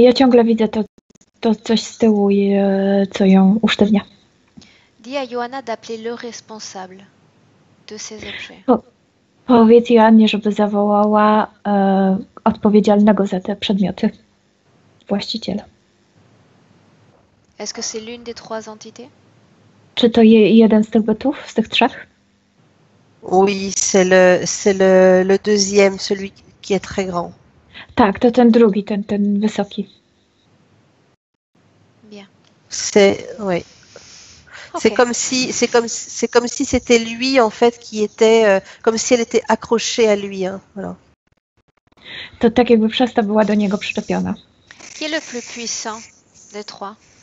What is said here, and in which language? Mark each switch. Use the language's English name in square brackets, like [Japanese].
[Polish] Ja ciągle widzę to coś z tyłu, co ją usztywnia. [French] Dis à Johanna d'appeler le responsable de ces objets. [Polish] Powiedz Joannie, żeby zawołała odpowiedzialnego za te przedmioty. Właściciela. [French] Est-ce que c'est l'une des trois entités? [Polish] Czy to jeden z tych bytów, z tych trzech? [French] Oui, c'est le deuxième, celui qui est très grand. [Polish] Tak, to ten drugi, ten wysoki. [French] Bien. Oui. Ok. C'est comme si c'était lui en fait qui était comme si elle était accrochée à lui. Hein, voilà. [Polish] To tak jakby przez to była do niego przyczepiona. [French] Qui est le plus puissant des trois?